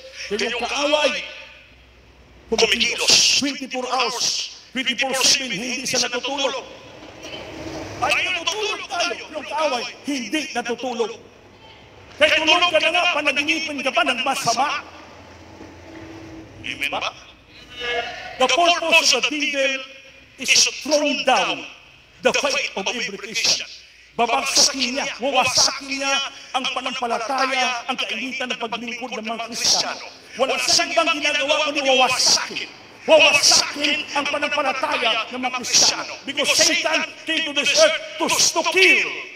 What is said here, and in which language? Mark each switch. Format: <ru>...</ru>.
<tl>Kayong kaaway, kumikilos 24 hours, 24/7, hindi siya natutulog. Ay, natutulog tayo. Yung kaaway, hindi natutulog. Kaya tulog ka na nga, panaginipin ka pa ng masama. Amen ba?</tl> <en>The purpose of the devil is to throw down the faith of every Christian.</en> <tl>Babagsakin niya, wawasakin niya ang panampalataya, ang kainitan ng paglingkod ng mga Kristiyano. Walang sagbang ginagawa kundi wawasakin. Wawasakin ang panampalataya ng mga Kristiyano.</tl> <en>Because Satan came to this earth to kill.</en>